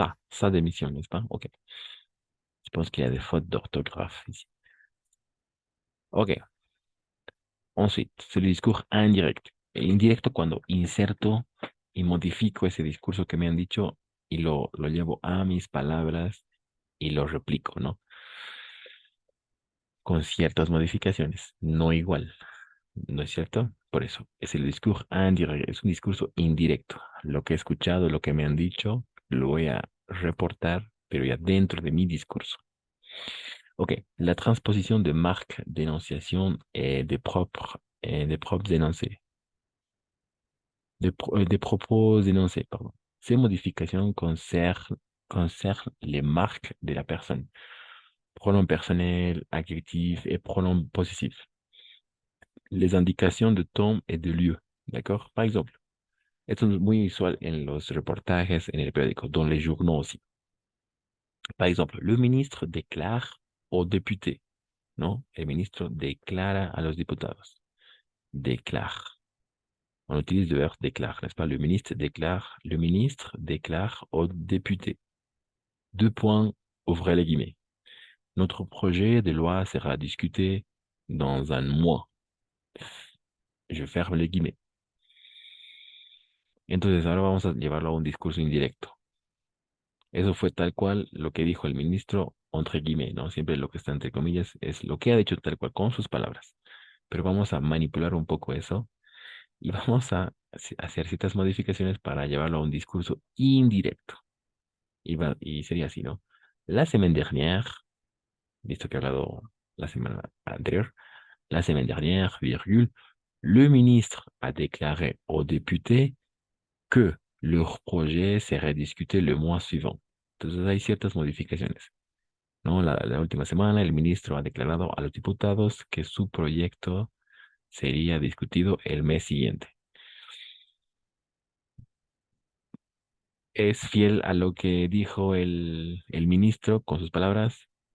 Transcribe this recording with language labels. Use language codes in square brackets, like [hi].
[fr] Sa démission, n'est-ce pas? Ok. Je pense qu'il y a des fautes d'orthographe ici. Ok. Ensuite, c'est le discours indirect. [es] El indirecto cuando inserto y modifico ese discurso que me han dicho y lo llevo a mis palabras y lo replico, ¿no? Con ciertas modificaciones, no igual, ¿no es cierto? Por eso, es el discurso indirect, es un discurso indirecto. Lo que he escuchado, lo que me han dicho, lo voy a reportar, pero ya dentro de mi discurso. [fr] Ok, la transposition de marques d'énonciation et des propres énoncés, des propos énoncés, pardon. Ces modifications concernent les marques de la personne. Pronoms personnels, adjectifs et pronoms possessifs. Les indications de temps et de lieu, ¿d'accord? Par exemple, [es] esto es muy usual en los reportajes, en el periódico, [fr] dans les journaux aussi. Par exemple, le ministre déclare aux députés, ¿no? [es] El ministro declara a los diputados. [fr] Déclare. On utilise le verbe déclare, n'est-ce pas? Le ministre déclare aux députés. Deux points, ouvrez les guillemets. Notre projet de loi sera discuté dans un mois. Je ferme les guillemets. [es] Entonces ahora vamos a llevarlo a un discurso indirecto. Eso fue tal cual lo que dijo el ministro, entre guillemets, ¿no? Siempre lo que está entre comillas es lo que ha dicho tal cual con sus palabras. Pero vamos a manipular un poco eso y vamos a hacer ciertas modificaciones para llevarlo a un discurso indirecto. Y sería así, ¿no? [fr] La semaine dernière, [es] visto que he hablado la semana anterior, [fr] la semaine dernière, virgule, le ministre a déclaré aux députés que leur projet serait discuté le mois suivant. [es] Entonces hay ciertas modificaciones, ¿no? La última semana el ministro ha declarado a los diputados que su proyecto sería discutido el mes siguiente. ¿Es fiel a lo que dijo el ministro con sus palabras?